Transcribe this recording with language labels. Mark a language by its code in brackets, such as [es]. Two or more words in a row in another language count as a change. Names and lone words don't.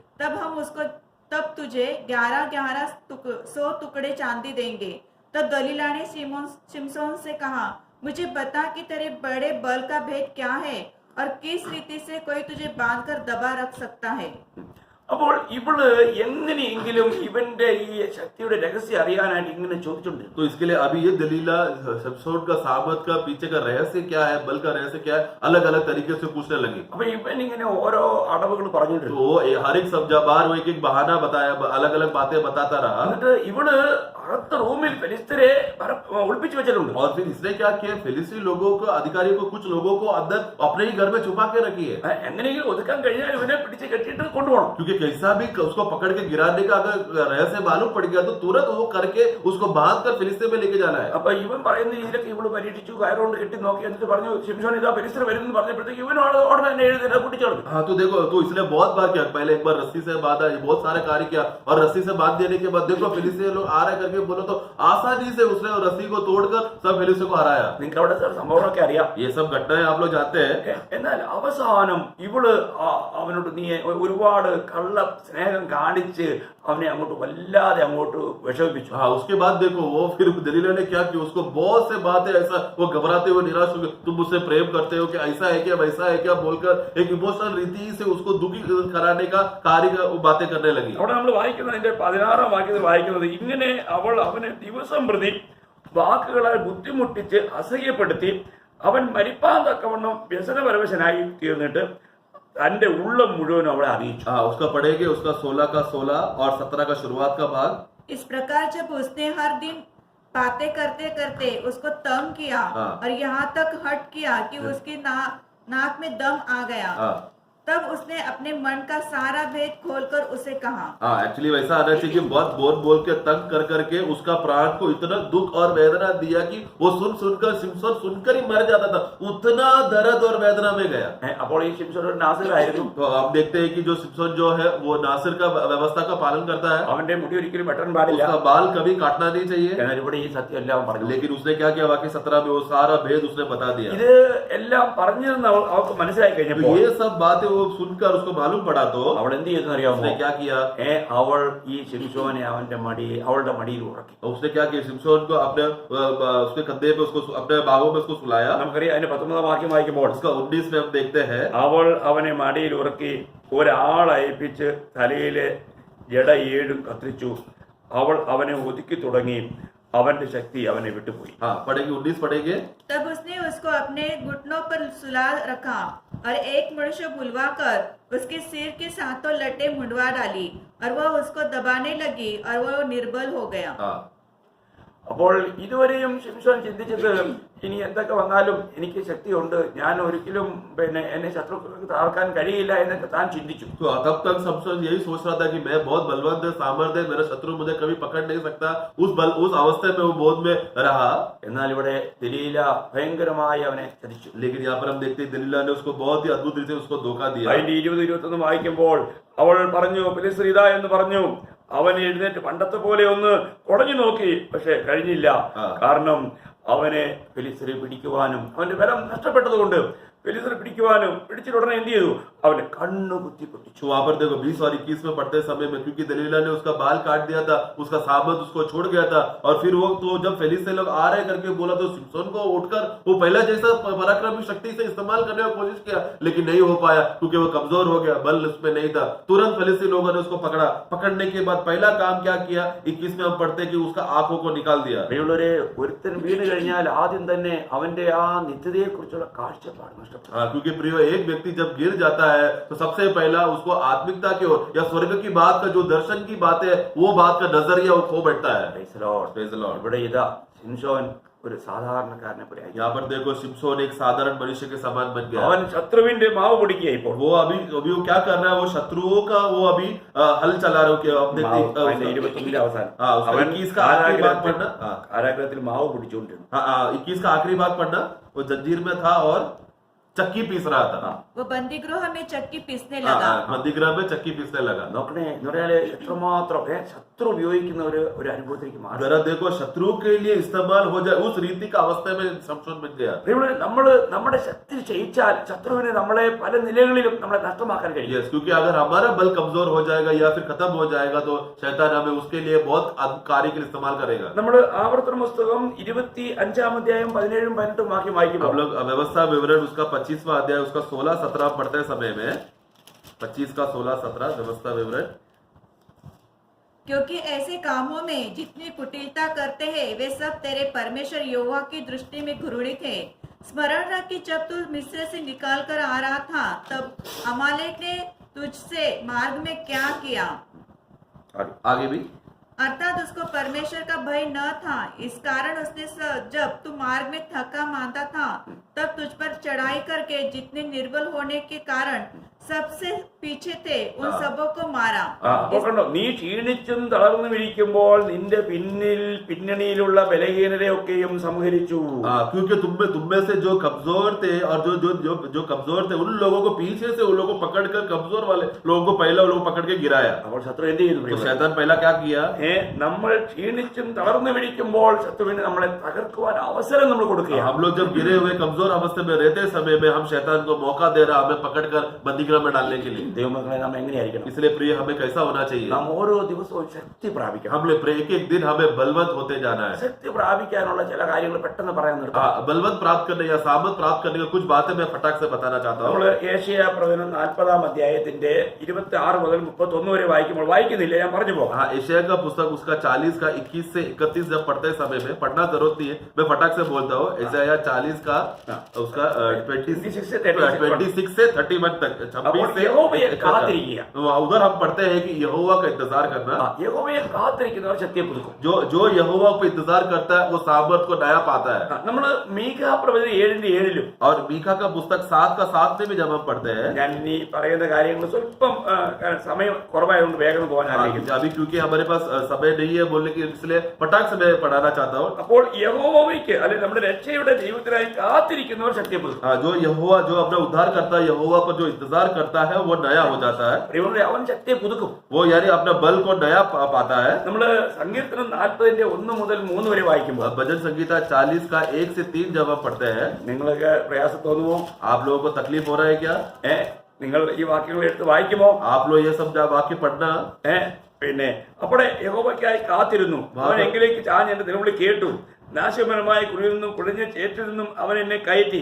[hi] तब तुझे 1100 टुकड़े चांदी देंगे. तब दलीला ने शिमशोन से कहा, मुझे बता कि तेरे बड़े बल का भेद क्या है और किस रीति से कोई तुझे बांध कर दबा रख सकता है. [ml] അപ്പോൾ ഇവള് എങ്ങനെയെങ്കിലും ഇവന്റെ ഈ ശക്തിയുടെ രഹസ്യം അറിയാനായിട്ട് ഇങ്ങനെ ചോദിച്ചിട്ടുണ്ട്. [hi] तो इसके लिए अभी ये दलीला शिमशोन का सामर्थ का पीछे का रहस्य क्या है, बल का रहस्य क्या है, अलग अलग तरीके से पूछने लगी. [ml] അപ്പൊ ഇവൻ ഇങ്ങനെ ഓരോ അടവുകൾ പറഞ്ഞിട്ടുണ്ട്. [hi] तो हर एक सब बार वो एक बहाना बताया, अलग अलग बातें बताता रहा. [ml] എന്നിട്ട് ഇവള് അകത്ത റൂമിൽ ഫെലിസ്തരെ ഒളിപ്പിച്ചു വെച്ചിട്ടുണ്ട്. [hi] और फिर इसने क्या किया, फिलिस्ती लोगों को, अधिकारियों को, कुछ लोगों को अंदर अपने ही घर में छुपा के रखी है. [ml] എങ്ങനെയെങ്കിലും ഒതുക്കാൻ കഴിഞ്ഞാൽ ഇവനെ പിടിച്ച് കെട്ടിയിട്ട് കൊണ്ടുപോകണം. [hi] क्योंकि कैसा भी उसको पकड़ के गिराने का अगर रहस्य मालूम पड़ गया तो तुरंत वो करके उसको बांध कर फिलिस्तीन में लेके जाना है. [ml] അപ്പൊ ഇവൻ പറയുന്ന രീതിയിലൊക്കെ ഇവള് പരീക്ഷിച്ചു, കയറുകൊണ്ട് കെട്ടി നോക്കി, എന്നിട്ട് പറഞ്ഞു ശിംശോൻ ഇതാ ഫെലിസ്തർ വരുമെന്ന് പറഞ്ഞപ്പോഴത്തേക്ക് ഇവൻ ഉടനെ തന്നെ എഴുതി കുട്ടിച്ചോളൂ. [hi] हाँ तो देखो, तो इसने बहुत बार किया. पहले एक बार रस्सी से बांधा, बहुत सारे कार्य किया, और रस्सी से बांध देने के बाद देखो फिलिस्तीन लोग आ रहे करके बोलो तो आसानी से उसने रस्सी को तोड़कर सब फिलिस्तीन को हराया. [ml] നിങ്ങൾക്ക് അവിടെ സംഭവമൊക്കെ അറിയാം. [hi] ये सब घटनाएं आप लोग जानते हैं. [ml] എന്നാൽ അവസാനം ഇവള് അവനോട് നീ ഒരുപാട് കള്ള സ്നേഹം കാണിച്ച് അവനെ അങ്ങോട്ട് വല്ലാതെ അങ്ങോട്ട് വിഷമിപ്പിച്ചു. [hi] हाँ, उसके बाद देखो वो फिर दलीला ने क्या किया, उसको बहुत से बातें ऐसा वो घबराते हुए निराश हो गए, तुम मुझसे प्रेम करते हो कि ऐसा है क्या, वैसा है क्या बोलकर एक इमोशनल रीति से उसको दुखी कराने का कार्य बातें करने लगी. [ml] അവിടെ നമ്മൾ വായിക്കുന്നതിന്റെ 16-ാം വാക്യത്തിൽ വായിക്കുന്നത്, ഇങ്ങനെ അവൾ അവനെ ദിവസം പ്രതി വാക്കുകളാൽ ബുദ്ധിമുട്ടിച്ച് അസഹ്യപ്പെടുത്തി അവൻ മരിപ്പാൻ തക്കവണ്ണം വ്യസനപരവശനായി തീർന്നിട്ട് തന്റെ ഉള്ളം മുഴുവൻ അവളെ അറിയിച്ചു. [hi] हाँ, उसका पढ़ेंगे उसका 16 का 16 और 17 का शुरुआत का भाग. इस प्रकार जब उसने हर दिन बातें करते करते उसको तंग किया और यहाँ तक हट किया कि उसकी नाक में दम आ गया, तब उसने अपने मन का सारा भेद खोलकर उसे कहा. हाँ, एक्चुअली वैसा आना चाहिए कि बहुत बोल के तंग कर करके उसका प्राण को इतना दुख और वेदना दिया कि वो सुनकर शिमशोन सुनकर ही मर जाता था. उतना दर्द और वेदना में गया. [ml] അപ്പോൾ ഈ ശിംശോൻ ഒരു നാസിറായിരുന്നു. [hi] तो आप देखते हैं कि जो शिमशोन जो है वो नासिर का व्यवस्था का पालन करता है. [ml] അവന്റെ മുടി ഒരിക്കലും വെട്ടാൻ പാടില്ല. [hi] उसका बाल कभी काटना नहीं चाहिए. [ml] എന്നാൽ ഇവിടെ ഈ സത്യം എല്ലാം പറഞ്ഞു. [hi] लेकिन उसने क्या किया, वाक्य 17 में वो सारा भेद उसने बता दिया. [ml] ഇത് എല്ലാം പറഞ്ഞതെന്ന് അവൾക്ക് മനസ്സിലായി കഴിഞ്ഞപ്പോൾ [hi] ये सब बातें वो सुनकर उसको मालूम पड़ा तो [ml] അവൾ എന്ത് ചെയ്തെന്ന് അറിയാമോ? [hi] उसने क्या किया, [ml] അവൾ ഈ ശിംശോനെ അവളുടെ മടിയിൽ ഉറക്കി. [hi] उसने क्या किया, शिमशोन को अपने उसके कंधे पे उसको अपने बाहों में उसको सुलाया. [ml] നമുക്കറിയാം അതിന്റെ 19-ാം വാക്യം വായിക്കുമ്പോൾ [hi] उसका 19 में हम देखते हैं, [ml] അവൾ അവനെ മടിയിൽ ഉറക്കി ഒരാളെ ഏൽപ്പിച്ച് തലയിലെ ജട 7 കത്തിച്ചു. അവൾ അവനെ ഒതുക്കി തുടങ്ങി. അവന്റെ ശക്തി അവനെ വിട്ടുപോയി. [hi] हाँ पढ़ेंगे 19 पढ़ेंगे. तब उसने उसको अपने घुटनों पर सुला रखा और एक मनुष्य बुलवाकर उसके सिर के सातों लटे मुंडवा डाली और वह उसको दबाने लगी और वह निर्बल हो गया. हाँ, [ml] അപ്പോൾ ഇതുവരെയും ശിംശോൻ ചിന്തിച്ചത് ഇനി എന്തൊക്കെ വന്നാലും എനിക്ക് ശക്തിയുണ്ട്, ഞാൻ ഒരിക്കലും എന്നെ ശത്രുക്കൾക്ക് താർക്കാൻ കഴിയില്ല എന്നൊക്കെ താൻ ചിന്തിച്ചു. [hi] तो तब तक शिमशोन यही सोच रहा था कि मैं बहुत बलवंत सामर्थ्य है, मेरा शत्रु मुझे कभी पकड़ नहीं सकता. उस अवस्था में वो बोध में रहा. [ml] എന്നാൽ ഇവിടെ ദലീല ഭയങ്കരമായി അവനെ ചതിച്ചു. [hi] लेकिन यहाँ पर हम देखते हैं दलीला ने उसको बहुत ही अद्भुत रीति से उसको धोखा दिया. [ml] അതിന്റെ 20-21 വായിക്കുമ്പോൾ അവൾ പറഞ്ഞു, ഫെലിസ്തർ ഇതാ എന്ന് പറഞ്ഞു. അവൻ എഴുന്നേറ്റ് പണ്ടത്തെ പോലെ ഒന്ന് കുടഞ്ഞു നോക്കി, പക്ഷെ കഴിഞ്ഞില്ല. കാരണം അവനെ ഫെലിസ്തരെ പിടിക്കുവാനും അവന്റെ ബലം നഷ്ടപ്പെട്ടതുകൊണ്ട് ഫെലിസ്തർ പിടിക്കുവാനും പിടിച്ചിട്ട് ഉടനെ എന്ത് ചെയ്തു? അവന്റെ കണ്ണു കുത്തി പൊട്ടിച്ചു. [hi] तो वहां पर देखो 20 और 21 में पढ़ते समय में, क्योंकि दलीला ने उसका बाल काट दिया था, उसका सामत उसको छोड़ गया था, और फिर वो तो जब फिलिस्ती लोग आ रहे करके बोला तो सिमसोन को उठकर वो पहला जैसा पराक्रमी शक्ति से इस्तेमाल करने की कोशिश किया, लेकिन नहीं हो पाया क्योंकि वो कमजोर हो गया, बल उसमें नहीं था। तुरंत फिलिस्ती लोगों ने उसको पकड़ा। पकड़ने के बाद पहला काम क्या किया? 21 में हम पढ़ते कि उसका आंखों को निकाल दिया। [ml] പ്രിയമുള്ളവരെ, ഒരുത്തൻ വീണ് കഴിഞ്ഞാൽ ആദ്യം തന്നെ അവന്റെ ആ നിത്യതയെ കുറിച്ചുള്ള കാഴ്ചപ്പാട് നഷ്ടപ്പെടും. [hi] हाँ, क्योंकि प्रिय एक व्यक्ति जब गिर जाता है तो सबसे पहला उसको आत्मिकता की ओर या स्वर्ग की बात का जो दर्शन की बात है, वो बात का नजरिया वो खो बैठता है। [en] Praise the Lord. Praise the Lord. [ml] ഇവിടെ ഇതാ ശിംശോൻ ഒരു സാധാരണക്കാരനെ പോലെ ആയി. [hi] यहाँ पर देखो सिमसोन एक साधारण मनुष्य के समान बन गया। [ml] അവൻ ശത്രുവിന്റെ മാവ് പൊടിക്കുക. ഇപ്പോൾ [hi] वो अभी वो क्या कर रहा है? वो शत्रुओं का वो अभी हल चला रहा है। अपने [ml] 21 അവസാനം [hi] हाँ, उसका [ml] അവൻ [hi] 21 का आखिरी भाग पढ़ना। हाँ, [ml] കാരാഗ്രഹത്തിൽ മാവ് പൊടിച്ചുകൊണ്ടിരുന്നു. [hi] हाँ, 21 का आखिरी भाग पढ़ना। वो जंजीर में था और चक्की पीस रहा था। वो बंदीगृह में चक्की पीसने लगा। बंदीगृह में चक्की पीसने लगा। [ml] നോക്കണേ, എന്ന് പറഞ്ഞാല് എത്രമാത്രം ശത്രു ഉപയോഗിക്കുന്ന ഒരു അനുഭവത്തിലേക്ക് മാറി. [hi] जरा देखो, शत्रु के लिए इस्तेमाल हो जाए उस रीति का अवस्था में समसोन बन गया। [ml] നമ്മള് നമ്മുടെ ശക്തി ക്ഷയിച്ചാൽ ശത്രുവിനെ നമ്മളെ പല നിലകളിലും നമ്മളെ നഷ്ടമാക്കാൻ കഴിയും. [hi] यस, क्योंकि अगर हमारा बल कमजोर हो जाएगा या फिर खत्म हो जाएगा तो शैतान हमें उसके लिए बहुत कार्य के लिए इस्तेमाल करेगा। [ml] നമ്മൾ ആവർത്തന പുസ്തകം 25 अध्याയം 17 18 വാക്യം വായിക്കുമ്പോൾ [hi] हम लोग व्यवस्था विवरण उसका 25वां अध्याय उसका 16-17 पढ़ते समय में 25 का 16-17 व्यवस्था विवरण। क्योंकि ऐसे कामों में जितनी कुटिलता करते हैं वे सब तेरे परमेश्वर यहोवा की दृष्टि में घृणित है। स्मरण रख कि जब तू मिस्र से निकाल कर आ रहा था तब अमालेक ने तुझसे मार्ग में क्या किया। आगे भी अर्थात उसको परमेश्वर का भय न था, इस कारण उसने जब तू मार्ग में थका मांदा था तब तुझ पर चढ़ाई करके जितने निर्बल होने के कारण सबसे पीछे थे उन सबों को मारा। [ml] നോക്കണ്ടോ, നീ ക്ഷീണിച്ചും തളർന്നും ഇരിക്കുമ്പോൾ നിന്റെ പിന്നണിയിലുള്ള ബലഹീനരെയൊക്കെയും സംഹരിച്ചു. [hi] क्योंकि तुम में से जो कमजोर थे और जो कमजोर थे उन लोगों को पीछे से उन लोगों को पकड़कर कमजोर वाले लोगों को पहला लोगों को पकड़ के गिराया। [ml] അപ്പോൾ ശത്രു എന്ത് ചെയ്തു? [hi] तो शैतान पहला क्या किया? [ml] നമ്മൾ ക്ഷീണിച്ചും തളർന്നും ഇരിക്കുമ്പോൾ ശത്രുവിന് നമ്മളെ തകർക്കുവാൻ അവസരം നമ്മൾ കൊടുക്കുക. [hi] हम लोग जब गिरे हुए कमजोर अवस्था में रहते समय में हम शैतान को मौका दे रहा, हमें पकड़कर बंदीगृह में डालने के लिए। [ml] ദൈവമക്കളെ, നാം എങ്ങനെയായിരിക്കണം? [hi] इसलिए प्रिय हमें कैसा होना चाहिए? [ml] നാം ഓരോ ദിവസവും ശക്തി പ്രാപിക്കണം. [hi] हम लोग एक एक दिन हमें बलवंत होते जाना है। [ml] ശക്തി പ്രാപിക്കാനുള്ള ചില കാര്യങ്ങൾ പെട്ടെന്ന് പറയാൻ നിർത്താം. [hi] बलवंत प्राप्त करने या सामर्थ प्राप्त करने का कुछ बातें मैं फटाक से बताना चाहता हूँ। [ml] നമ്മൾ ഏശയ്യാ പ്രവചനം 40 അധ്യായത്തിന്റെ 26 മുതൽ 31 വരെ വായിക്കുമ്പോൾ, വായിക്കുന്നില്ല, ഞാൻ പറഞ്ഞു പോകാം. [hi] हाँ, एशिया का पुस्तक उसका 40 का 21 से 31 जब पढ़ते समय में पढ़ना जरूरत नहीं है, मैं फटाक से बोलता हूँ। एशिया 40 का उसका 26 से 31 तक 26 से उधर हम पढ़ते हैं कि यहोवा का इंतजार करना। [ml] യഹോവയെ കാത്തിരിക്കുന്നവർ ശക്തിയെ പുതുക്കും. [hi] जो यहोवा को इंतजार करता है वो सामर्थ को नया पाता है। [ml] നമ്മൾ മീഖാ പ്രവചനം 7:7 [hi] और मीका का पुस्तक 7 का 7 में भी जब हम पढ़ते हैं, [ml] ഞാൻ ഈ പറയുന്ന കാര്യങ്ങൾ സ്വല്പം സമയം കുറവായതുകൊണ്ട് വേഗം പോകാൻ ആഗ്രഹിക്കുന്നു. [hi] अभी क्योंकि हमारे पास समय नहीं है बोलने की, इसलिए फटाक से मैं पढ़ाना चाहता हूँ। [ml] അപ്പോൾ യഹോവയ്ക്ക് അല്ലെങ്കിൽ നമ്മുടെ രക്ഷയുടെ ദൈവത്തിനായി കാത്തിരിക്കുന്നവർ ശക്തിയെ പുതുക്കും. [hi] जो यहोवा जो अपना उद्धार करता है, यहोवा को जो इंतजार करता है वो नया हो जाता है। [ml] അവൻ ശക്തിയെ പുതുക്കും. [hi] वो यानी अपना बल को नया पाता है। [ml] നമ്മള് സങ്കീർത്തനം 40 1 മുതൽ 3 വരെ വായിക്കുമ്പോൾ, [hi] भजन संगीता 40 का 1 से 3 जब हम पढ़ते हैं, [ml] നിങ്ങൾക്ക് പ്രയാസം തോന്നുമോ? [hi] आप लोगों को तकलीफ हो रहा है क्या? [ml] നിങ്ങൾ ഈ വാക്യങ്ങൾ എടുത്ത് വായിക്കുമോ? [hi] आप लोग ये सब वाक्य पढ़ना। [ml] പിന്നെ അവിടെ യഹോവയ്ക്കായി കാത്തിരുന്നു. അവൻ എങ്കിലേക്ക് ചാഞ്ഞ് എന്റെ നിലവിളി കേട്ടു. നാശപരമായ കുഴിയിൽ നിന്നും കുടിഞ്ഞ ചേറ്റിൽ നിന്നും അവൻ എന്നെ കയറ്റി.